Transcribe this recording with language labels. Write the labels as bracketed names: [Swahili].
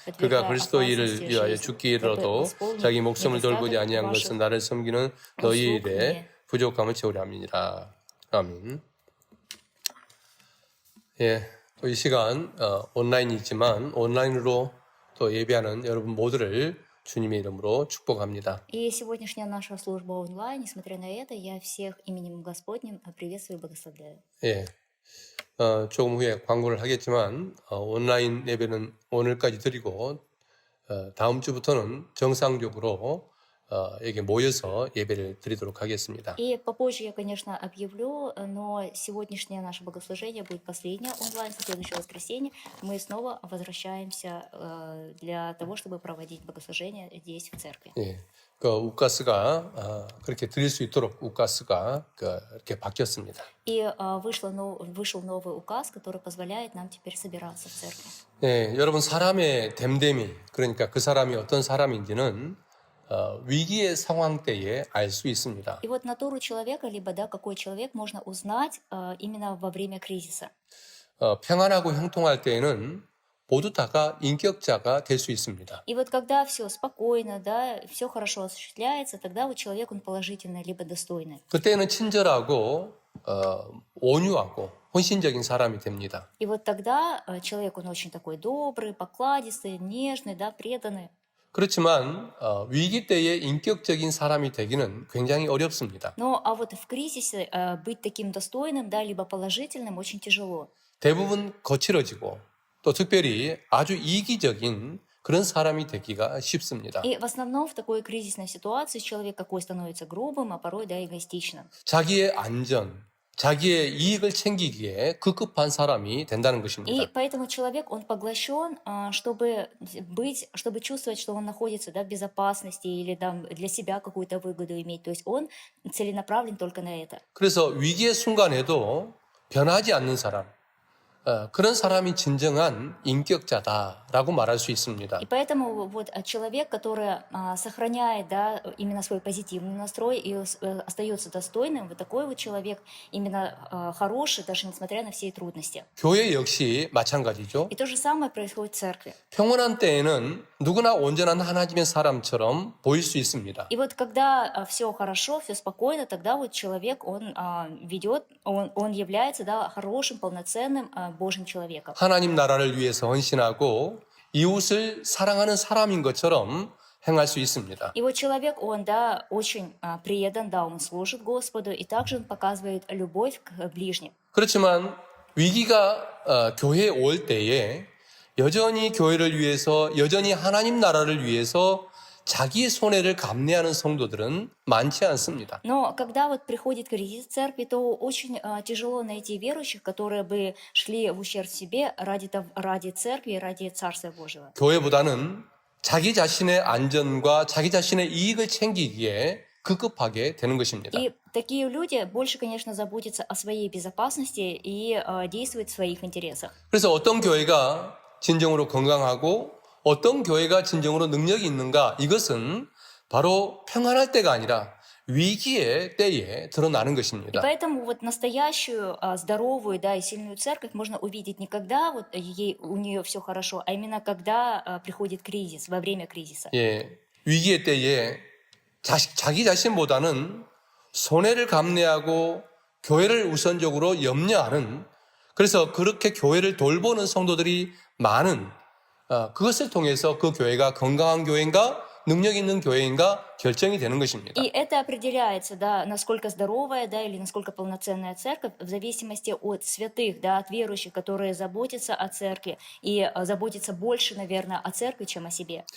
[Korean] 그가 그리스도 일을 위하여 죽기 이르러도 자기 목숨을 돌보지 아니한 것은 나를 섬기는 너희 일에 부족함을 채우려 함이니라. 아멘. 예, 또 이 시간 온라인이지만 온라인으로 또 예배하는 여러분 모두를 주님의 이름으로 축복합니다. [Russian] И сегодняшняя наша служба онлайн, несмотря на это, я всех именем Господним приветствую и благословляю. [Korean] 예, 조금 후에 광고를 하겠지만 온라인 예배는 오늘까지 드리고 다음 주부터는 정상적으로 여기 모여서 예배를 드리도록 하겠습니다. [Russian] И попозже я, конечно, объявлю, но сегодняшнее наше богослужение будет последнее онлайн, в следующее воскресенье. Мы снова возвращаемся для того, чтобы проводить богослужение здесь, в церкви. [Korean] 예, 그 우가스가 그렇게 드릴 수 있도록 우가스가 이렇게 바뀌었습니다. [Russian] И вышел новый указ, который позволяет нам теперь собираться в церкви. [Korean] 예, 여러분 사람의 됨됨이 그러니까 그 사람이 어떤 사람인지는 위기의 상황 때에 알 수 있습니다. [Russian] И вот натуру человека, либо какой человек можно узнать именно во время кризиса. [Korean] 평안하고 형통할 때에는 모두 다가 인격자가 될 수 있습니다. [Russian] И вот когда все спокойно, все хорошо осуществляется, тогда вот человек он положительный, либо достойный. [Korean] 그때는 친절하고 온유하고 헌신적인 사람이 됩니다. [Russian] И вот тогда человек он очень такой добрый, покладистый, нежный, преданный. [Korean] 그렇지만 위기 때에 인격적인 사람이 되기는 굉장히 어렵습니다. [Russian] Но вот в кризисе быть таким достойным, либо положительным очень тяжело. [Korean] 대부분 거칠어지고 또 특별히 아주 이기적인 그런 사람이 되기가 쉽습니다. [Russian] И в основном в такой кризисной ситуации человек какой становится грубым, а порой эгоистичным. [Korean] 자기의 안전, 자기의 이익을 챙기기에 급급한 사람이 된다는 것입니다. [Russian] И поэтому человек, он поглощен, чтобы чувствовать, что он находится в безопасности или для себя какую-то выгоду иметь. То есть он целенаправлен только на это. [Korean] 그래서 위기의 순간에도 변하지 않는 사람, 그런 사람이 진정한 인격자다라고 말할 수 있습니다. [Russian] И поэтому вот человек, который сохраняет, да, именно свой позитивный настрой и остается достойным, вот такой вот человек именно хороший, даже несмотря на все трудности. [Korean] 교회 역시 마찬가지죠. [Russian] И то же самое происходит в церкви. [Korean] 평온한 때에는 누구나 온전한 하나님의 사람처럼 보일 수 있습니다. [Russian] И вот когда все хорошо, все спокойно, тогда вот человек, он ведет, он является, да, хорошим, полноценным Божьим человеком. [Korean] 하나님 나라를 위해서 헌신하고 이웃을 사랑하는 사람인 것처럼 행할 수 있습니다. [Russian] И вот человек, он, да, очень предан, да, он служит Господу, и также он показывает любовь к ближним. [Korean] 그렇지만 위기가 교회에 올 때에 여전히 교회를 위해서, 여전히 하나님 나라를 위해서 자기 손해를 감내하는 성도들은 많지 않습니다. [Russian] Но когда вот приходит кризис в церкви, то очень тяжело найти верующих, которые бы шли в ущерб себе ради церкви, ради Царства Божьего. [Korean] 교회보다는 자기 자신의 안전과 자기 자신의 이익을 챙기기에 급급하게 되는 것입니다. [Russian] И такие люди больше, конечно, заботятся о своей безопасности и действуют в своих интересах. [Korean] 그래서 어떤 교회가 진정으로 건강하고 어떤 교회가 진정으로 능력이 있는가, 이것은 바로 평안할 때가 아니라 위기의 때에 드러나는 [Russian] И [Korean] 것입니다. [Russian] поэтому вот настоящую здоровую, да, и сильную церковь можно увидеть не когда вот у нее все хорошо, а именно когда приходит кризис, во время кризиса. [Korean] 예, 위기의 때에 자기 자신보다는 손해를 감내하고 교회를 우선적으로 염려하는, 그래서 그렇게 교회를 돌보는 성도들이 많은, 그것을 통해서 그 교회가 건강한 교회인가 능력 있는 교회인가 결정이 되는 것입니다. [Russian] И это определяется, да, насколько здоровая, да, или насколько полноценная церковь, в зависимости от святых, да, от верующих, которые заботятся о церкви и заботятся больше, наверное, о церкви, чем о себе.